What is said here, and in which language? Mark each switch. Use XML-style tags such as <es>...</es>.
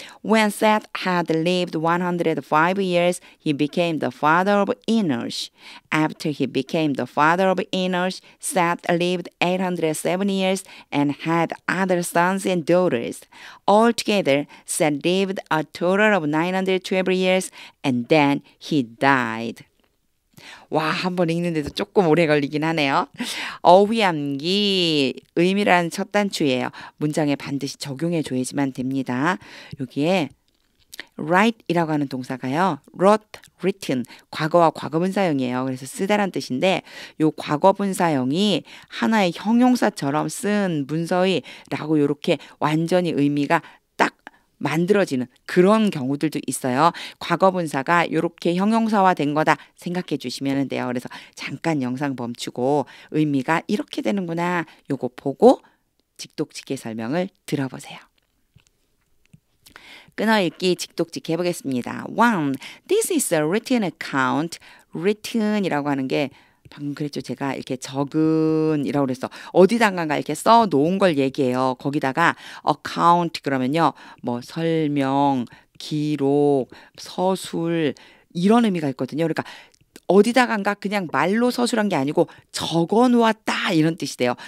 <en>When Seth had lived 105 years, he became the father of Enosh. After he became the father of Enosh, Seth lived 807 years and had other sons and daughters. Altogether, Seth lived a total of 912 years, and then he died.</en> <ko>와, 한번 읽는데도 조금 오래 걸리긴 하네요. 어휘암기 의미라는 첫 단추예요. 문장에 반드시 적용해 줘야지만 됩니다. 여기에 write이라고 하는 동사가요. wrote, written, 과거와 과거분사형이에요. 그래서 쓰다란 뜻인데 요 과거분사형이 하나의 형용사처럼 쓴 문서의라고 이렇게 완전히 의미가 딱 만들어지는 그런 경우들도 있어요. 과거분사가 이렇게 형용사화 된 거다 생각해 주시면 돼요. 그래서 잠깐 영상 멈추고 의미가 이렇게 되는구나 요거 보고 직독직해 설명을 들어보세요. 끊어읽기 직독직 해보겠습니다. 1.</ko> <en>This is a written account.</en> <ko>written이라고 하는 게 방금 그랬죠. 제가 이렇게 적은이라고 그랬어. 어디다가 이렇게 써 놓은 걸 얘기해요. 거기다가 account 그러면요. 뭐 설명, 기록, 서술 이런 의미가 있거든요. 그러니까 어디다가 그냥 말로 서술한 게 아니고 적어 놓았다 이런 뜻이 돼요.</ko>